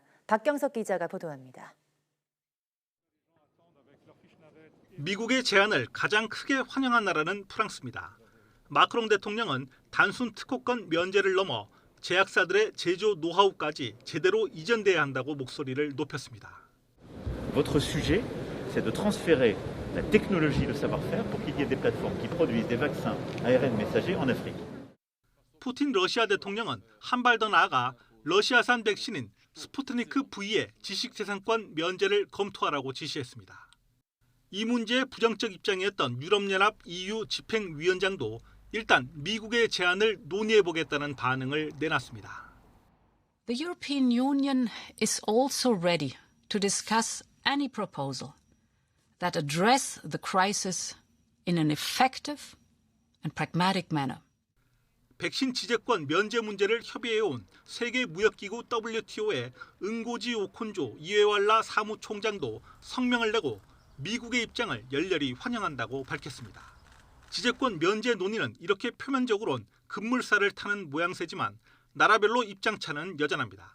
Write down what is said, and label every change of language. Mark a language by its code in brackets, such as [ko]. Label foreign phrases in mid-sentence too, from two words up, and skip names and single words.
[ko] 박경석 기자가 보도합니다. 미국의 제안을 가장 크게 환영한 나라는 프랑스입니다. 마크롱 대통령은 단순 특허권 면제를 넘어 제약사들의 제조 노하우까지 제대로 이전돼야 한다고 목소리를 높였습니다. [fr] Votre sujet, c'est de transférer la technologie, le savoir-faire pour qu'il y ait des plateformes qui produisent des vaccins ARN messagers en Afrique. [ko] 푸틴 러시아 대통령은 한 발 더 나아가 러시아산 백신인 스푸트니크 V의 지식재산권 면제를 검토하라고 지시했습니다. 이 문제에 부정적 입장이었던 유럽연합 EU 집행위원장도 일단 미국의 제안을 논의해보겠다는 반응을 내놨습니다. [en] The European Union is also ready to discuss any proposal that address the crisis in an effective and pragmatic manner. [ko] 백신 지재권 면제 문제를 협의해온 세계무역기구 WTO의 응고지 오콘조 이에왈라 사무총장도 성명을 내고 미국의 입장을 열렬히 환영한다고 밝혔습니다. 지재권 면제 논의는 이렇게 표면적으론 급물살을 타는 모양새지만 나라별로 입장차는 여전합니다.